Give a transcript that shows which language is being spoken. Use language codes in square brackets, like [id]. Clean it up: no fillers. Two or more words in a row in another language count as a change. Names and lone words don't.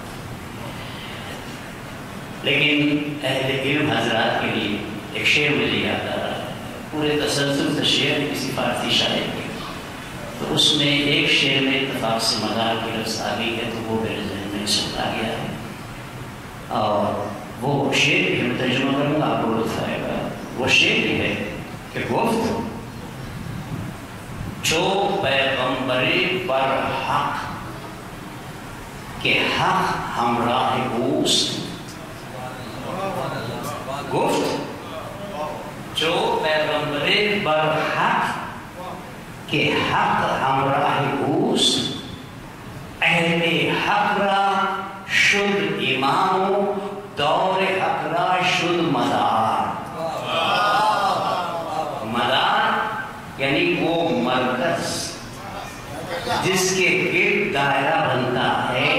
[ur] لیکن اہل علم حضرات کے لیے ایک شعر مجھے یاد آ رہا ہے، پورے تسلسل سے شعر کسی فارسی شاعر کے، تو اس میں ایک شعر میں اتفاق سے مدار کی لفظ آ گئی ہے تو وہ میرے ذہن میں سمجھا گیا ہے، اور وہ شعر بھی میں ترجمہ کروں گا، آپ کو لطف آئے گا. وہ شعر یہ ہے کہ [fa] گفت جو پیغمبر بر حق کہ حق ہمراہ اوست. گفت جو پیغمبر بر حق کہ حق ہمراہ اوست، اہل حق را شد امام و دور حق را شد مدار. [ur] مدار یعنی وہ مرکز جس کے گرد دائرہ بنتا ہے